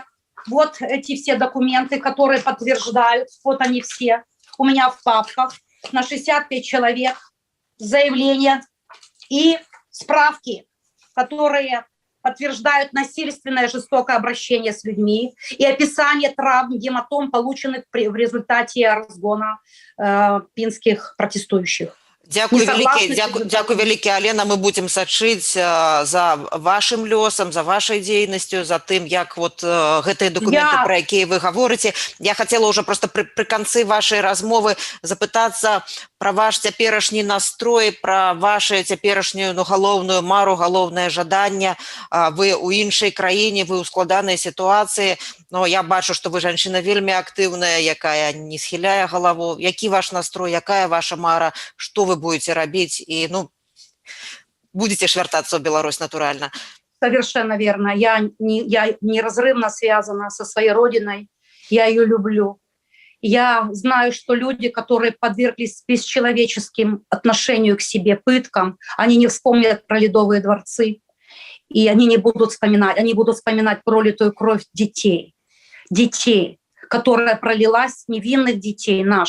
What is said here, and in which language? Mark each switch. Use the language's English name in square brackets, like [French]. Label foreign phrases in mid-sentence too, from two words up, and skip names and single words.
[Russian] Вот эти все документы, которые подтверждают, вот они все у меня в папках, на 65 человек, заявления и справки, которые подтверждают насильственное жестокое обращение с людьми и описание травм, гематом, полученных в результате разгона пинских протестующих. [Belarusian] Дякую вялікі, Алена, мы будем сачыць за вашим лёсам, за вашай дзейнасцю, за тым, як вот гэтыя документы, про якія вы гаворыце. Я хотела уже просто при канцы вашай размовы запытацца про ваш цяперашні настрой, про вашу цяперашнюю галоўную мару, галоўнае жаданне. Вы у іншай краіне, вы ў складанай сітуацыі, но я бачу, что вы жанчына вельмі актыўная, якая не схіляе галаву. Які ваш настрой, якая ваша мара, что вы будете робить, и, будете ж вяртацца в Беларусь натурально. [Russian] Совершенно верно. Я неразрывно связана со своей родиной, я ее люблю. Я знаю, что люди, которые подверглись бесчеловеческим отношению к себе, пыткам, они не вспомнят про Ледовые дворцы, и они будут вспоминать пролитую кровь детей, которая пролилась, невинных детей наших.